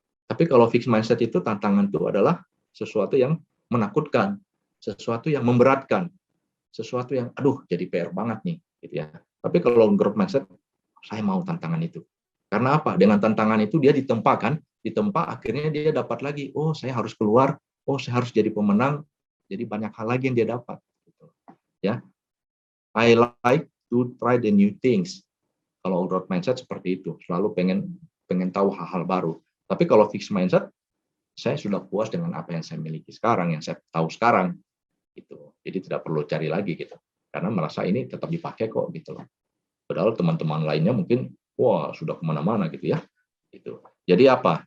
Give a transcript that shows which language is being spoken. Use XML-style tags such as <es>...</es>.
<id>Tapi kalau fixed mindset itu tantangan itu adalah sesuatu yang menakutkan, sesuatu yang memberatkan, sesuatu yang aduh jadi PR banget nih gitu ya. Tapi kalau growth mindset, saya mau tantangan itu. Karena apa? Dengan tantangan itu dia ditempa kan, ditempa akhirnya dia dapat lagi, oh saya harus keluar, oh saya harus jadi pemenang, jadi banyak hal lagi yang dia dapat gitu. Ya.</id> <en>I like to try the new things.</en> <id>Kalau growth mindset seperti itu, selalu pengen tahu hal-hal baru. Tapi kalau fixed mindset, saya sudah puas dengan apa yang saya miliki sekarang, yang saya tahu sekarang gitu. Jadi tidak perlu cari lagi gitu. Karena merasa ini tetap dipakai kok gitu loh. Padahal teman-teman lainnya mungkin wah sudah kemana-mana gitu ya. Gitu. Jadi apa?</id>